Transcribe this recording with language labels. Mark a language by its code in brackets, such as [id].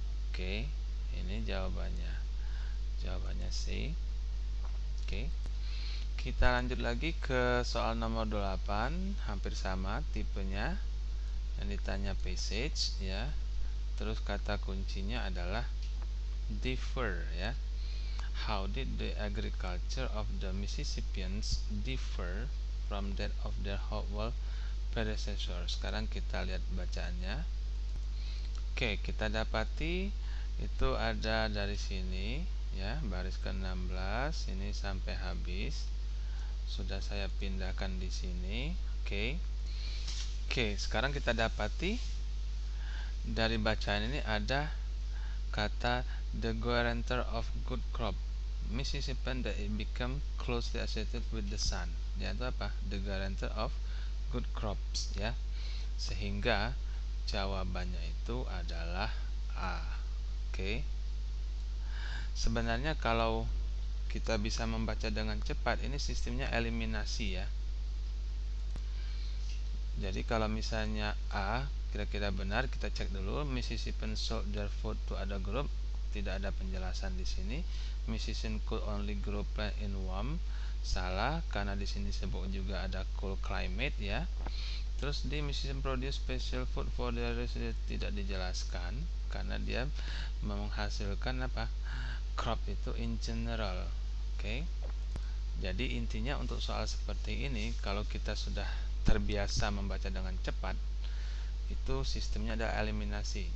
[id] Oke. Ini jawabannya. Jawabannya C. Oke. Kita lanjut lagi ke soal nomor 28, hampir sama tipenya. Yang ditanya passage, ya. Terus kata kuncinya adalah differ, ya. [en] How did the agriculture of the Mississippians differ from that of their Hopewell predecessor? [id] Sekarang kita lihat bacaannya. Oke, kita dapati itu ada dari sini, ya, baris ke-16 ini sampai habis. Sudah saya pindahkan di sini. Oke. Oke, sekarang kita dapati dari bacaan ini ada [en] kata the guarantor of good crop. Mississippi that it become closely associated with the sun. [id] Ya, itu apa? [en] The guarantor of good crops, ya. [id] Sehingga jawabannya itu adalah A. Oke. Sebenarnya kalau kita bisa membaca dengan cepat, ini sistemnya eliminasi, ya. Jadi kalau misalnya A kira-kira benar, kita cek dulu. [en] Mississippi sold their food to other group. [id] Tidak ada penjelasan di sini. [en] Mississippi could only grow plant in warm. [id] Salah, karena di sini sebut juga ada cool climate, ya. Terus di Mississippi [en] produce special food for their residents, [id] tidak dijelaskan karena dia menghasilkan apa? [en] Crop itu in general. Oke. [id] Jadi intinya untuk soal seperti ini, kalau kita sudah terbiasa membaca dengan cepat, itu sistemnya ada eliminasi.